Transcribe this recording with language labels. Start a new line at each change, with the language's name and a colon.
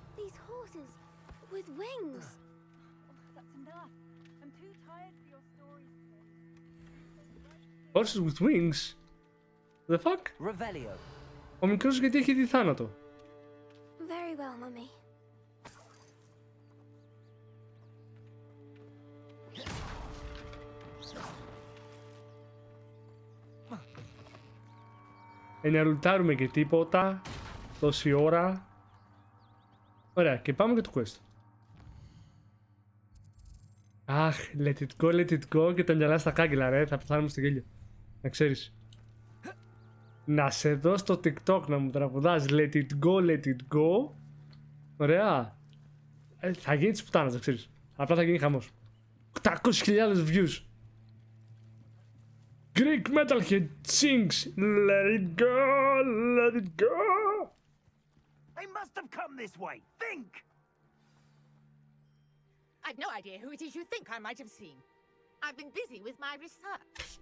English: These horses with wings. That's enough. I'm too tired for your stories today. Horses with wings? The fuck? Revelio.
Greek: Ο μικρός γιατί έχει δει θάνατο?
English: Very well, Mummy.
Greek: Να ρουτάρουμε και τίποτα τόση ώρα. Ωραία, και πάμε για το quest. Αχ,
English: let it go
Greek: και τα μυαλά στα κάγκελα, ρε, θα πεθάνουμε στο γέλιο. Να ξέρεις. Να σε δω στο TikTok να μου τραγουδάς
English: let it go.
Greek: Ωραία. Θα γίνει της πουτάνας, να ξέρεις. Απλά θα γίνει χαμός. 800.000 views. Greek metalhead sings let it go, let it go.
English: They must have come this way. Think! I've no idea who it is you think I might have seen. I've been busy with my research.